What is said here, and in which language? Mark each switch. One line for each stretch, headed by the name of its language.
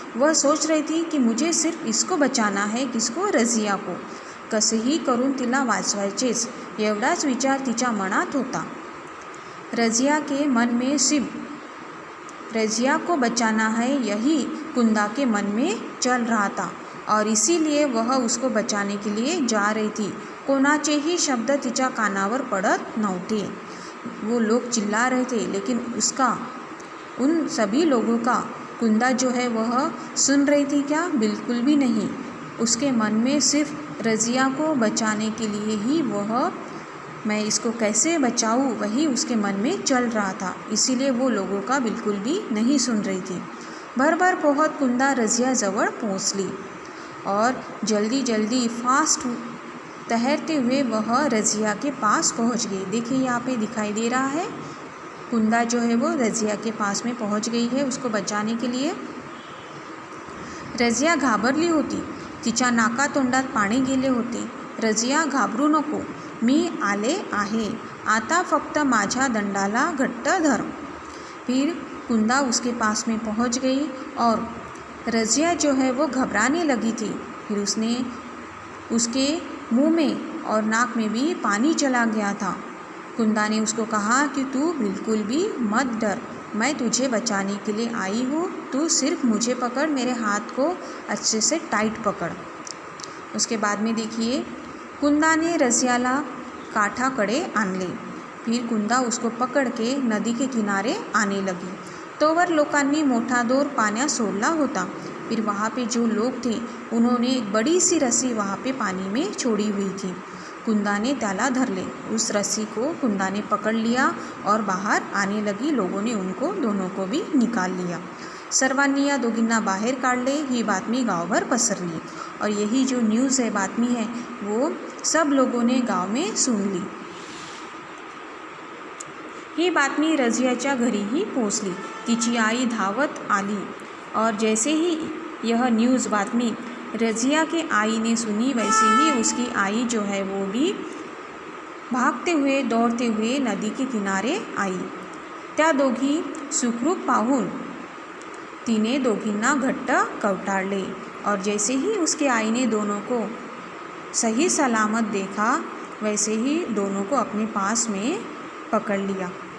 Hindi: वह सोच रही थी कि मुझे सिर्फ इसको बचाना है, किसको? रज़िया को।
Marathi: कसेही करून तिला वाचवायचेच, एवढाच विचार तिच्या मनात होता।
Hindi: रज़िया के मन में सिर्फ रज़िया को बचाना है, यही कुंदा के मन में चल रहा था और इसीलिए वह उसको बचाने के लिए जा रही थी।
Marathi: कोणाचेही शब्द तिच्या कानावर पड़त नव्हते।
Hindi: वो लोग चिल्ला रहे थे लेकिन उन सभी लोगों का कुंदा जो है वह सुन रही थी क्या? बिल्कुल भी नहीं। उसके मन में सिर्फ रज़िया को बचाने के लिए ही मैं इसको कैसे बचाऊँ, वही उसके मन में चल रहा था, इसीलिए वो लोगों का बिल्कुल भी नहीं सुन रही थी।
Marathi: भर पोहत कुंदा रज़िया जवळ पहुँचली
Hindi: और जल्दी जल्दी फास्ट तैरते हुए वह रज़िया के पास पहुंच गई। देखिए यहाँ पे दिखाई दे रहा है कुंदा जो है वो रज़िया के पास में पहुंच गई है उसको बचाने के लिए।
Marathi: रज़िया घाबरली होती, तिच्या नाकातोंडात पाणी गेले होते। रज़िया घाबरू नको, मी आले आहे, आता फक्त माझ्या दंडाला घट्ट धर।
Hindi: फिर कुंदा उसके पास में पहुंच गई और रज़िया जो है वो घबराने लगी थी। फिर उसके मुंह में और नाक में भी पानी चला गया था। कुंदा ने उसको कहा कि तू बिल्कुल भी मत डर, मैं तुझे बचाने के लिए आई हूँ, तू सिर्फ मुझे पकड़, मेरे हाथ को अच्छे से टाइट पकड़। उसके बाद में देखिए
Marathi: कुंदा ने रज़ियाला काठाकडे आणले।
Hindi: फिर कुंदा उसको पकड़ के नदी के किनारे आने लगी।
Marathi: तोवर लोकांनी मोठा दोर पाण्यात सोडला होता।
Hindi: फिर वहाँ पे जो लोग थे उन्होंने एक बड़ी सी रस्सी वहाँ पे पानी में छोड़ी हुई थी।
Marathi: कुंदा ने त्याला धरले,
Hindi: उस रस्सी को कुंदा ने पकड़ लिया और बाहर आने लगी। लोगों ने दोनों को भी निकाल लिया।
Marathi: सर्वांनी या दोघींना बाहेर काढले। ही बातमी गावभर पसरली
Hindi: और यही जो न्यूज़ है, बातमी है, वो सब लोगों ने गांव में सुन ली।
Marathi: ही बातमी रज़ियाच्या घरीही पोहोचली। तिची आई धावत आली
Hindi: और जैसे ही यह न्यूज़ बातमी रज़िया के आई ने सुनी, वैसे ही उसकी आई जो है वो भी भागते हुए दौड़ते हुए नदी के किनारे आई।
Marathi: त्या दोघी सुखरूप पाहून तिने दोघींना घट्ट कवटाळले
Hindi: और जैसे ही उसके आई ने दोनों को सही सलामत देखा, वैसे ही दोनों को अपने पास में पकड़ लिया।